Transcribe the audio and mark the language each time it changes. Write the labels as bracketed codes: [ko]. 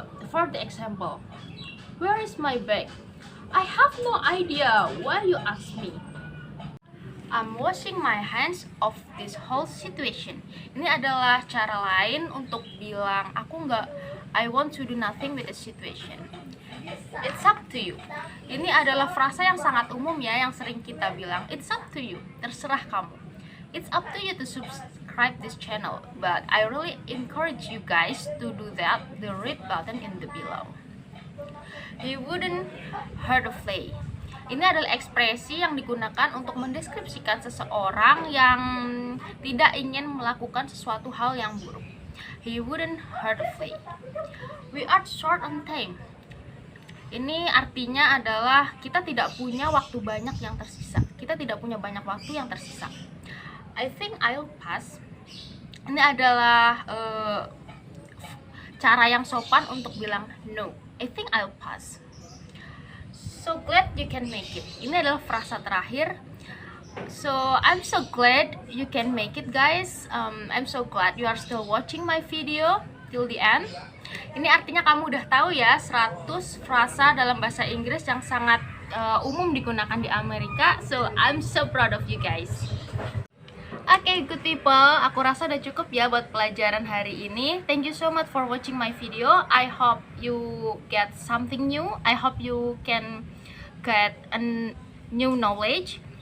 [en] For the example, where is my bag? I have no idea. Why you ask me? I'm washing my hands of this whole situation. [id] Ini adalah cara lain untuk bilang [en] I want to do nothing with the situation. It's up to you. [id] Ini adalah frasa yang sangat umum ya, yang sering kita bilang. [en] It's up to you. [id] Terserah kamu. [en] It's up to you to subscribe this channel. But I really encourage you guys to do that. The red button in the below. He wouldn't hurt a fly. [id] Ini adalah ekspresi yang digunakan untuk mendeskripsikan seseorang yang tidak ingin melakukan sesuatu hal yang buruk. [en] He wouldn't hurt a fly. We are short on time. [id] Ini artinya adalah kita tidak punya waktu banyak yang tersisa. Kita tidak punya banyak waktu yang tersisa. [en] I think I'll pass. [id] Ini adalah cara yang sopan untuk bilang no. [en] I think I'll pass. So glad you can make it. [id] Ini adalah frasa terakhir. [en] So I'm so glad you can make it, guys. I'm so glad you are still watching my video till the end. [id] Ini artinya kamu udah tahu ya 100 frasa dalam bahasa Inggris yang sangat umum digunakan di Amerika. [en] So I'm so proud of you guys. [id] Oke, [en] good people, [id] aku rasa udah cukup ya buat pelajaran hari ini. [en] Thank you so much for watching my video. I hope you get something new. I hope you can get a new knowledge.